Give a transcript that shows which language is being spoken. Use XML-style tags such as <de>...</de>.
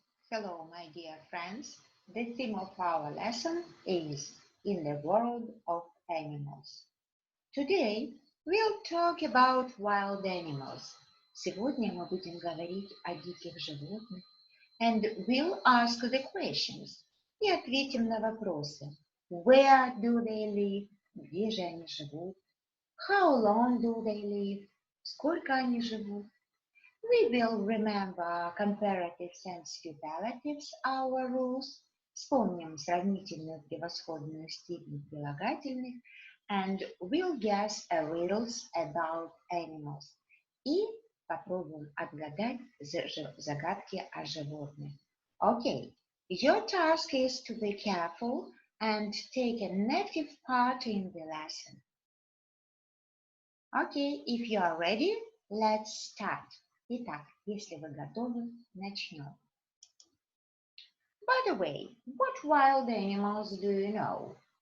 <en>The theme of our lesson is in the world of animals. Today we'll talk about wild animals.</en> <ru>Сегодня мы будем говорить о диких животных.</ru> <en>And we'll ask the questions.</en> <ru>И ответим на вопросы.</ru> <en>Where do they live?</en> <ru>Где же они живут?</ru> <en>How long do they live?</en> <ru>Сколько они живут?</ru> <en>We will remember comparatives and superlatives, our rules.</en> <ru>Вспомним сравнительную, превосходную степень прилагательных.</ru> <en>And we'll guess a riddles about animals.</en> <ru>И попробуем отгадать загадки о животных.</ru> <en>Okay, your task is to be careful and take an active part in the lesson. Okay, if you are ready, let's start.</en> <ru>Итак, если вы готовы, начнем.</ru> <en>By the way, what wild animals do you know?</en>